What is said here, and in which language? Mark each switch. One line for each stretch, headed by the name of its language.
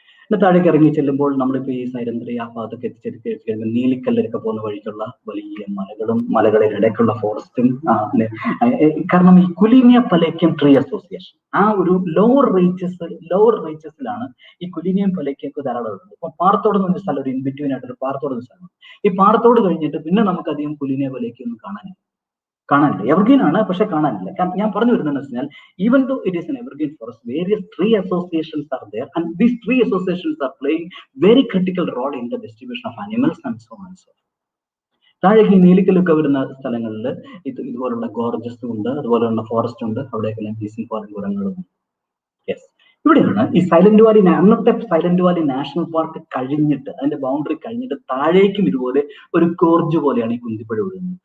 Malayalam: താഴേക്ക് ഇറങ്ങി ചെല്ലുമ്പോൾ നമ്മളിപ്പോ ഈ സൈലന്റി ആ ഭാഗത്തൊക്കെ എത്തിച്ചെടുത്ത് നീലിക്കല്ലൊക്കെ പോകുന്ന വഴിക്കുള്ള വലിയ മലകളും മലകളിലിടയ്ക്കുള്ള ഫോറസ്റ്റും, കാരണം ഈ കുലീനിയ പലേക്യം ട്രീ അസോസിയേഷൻ ആ ഒരു ലോവർ റേച്ചസിലാണ് ഈ കുലീനിയം പലേക്കൊക്കെ ധാരാളം ഉള്ളത്. അപ്പൊ പാറത്തോട് എന്നൊരു സ്ഥലം, ഒരു ഇൻബിറ്റ്വീൻ ആയിട്ടൊരു പാറത്തോട് എന്ന സ്ഥലം. ഈ പാറത്തോട് കഴിഞ്ഞിട്ട് പിന്നെ നമുക്ക് അധികം കുലീനിയ പലേക്യം ഒന്നും കാണാനില്ല. എവർഗ്രീൻ ആണ്, പക്ഷെ കാണാനില്ല. കാരണം ഞാൻ പറഞ്ഞു വരുന്നതെന്ന് വെച്ചാൽ,
English: even though it is an evergreen forest, various tree associations are there, and these tree associations are playing very critical role in the distribution of animals and so on and so forth.
Malayalam: താഴേക്ക് ഈ നീലിക്കലൊക്കെ വരുന്ന സ്ഥലങ്ങളിൽ ഇതുപോലുള്ള ഗോർജസും ഉണ്ട്, അതുപോലെയുള്ള forest ഉണ്ട്. അവിടെയൊക്കെ ബീസിംഗ് foreign കുരങ്ങളുണ്ട്. Yes, ഇവിടെയാണ് ഈ സൈലന്റ് വാലി, അന്നത്തെ സൈലന്റ് വാലി നാഷണൽ പാർക്ക് കഴിഞ്ഞിട്ട്, അതിന്റെ ബൗണ്ടറി കഴിഞ്ഞിട്ട് താഴേക്കും ഇതുപോലെ ഒരു കോർജ് പോലെയാണ് ഈ കുന്തിപ്പുഴ ഒഴുകുന്നത്.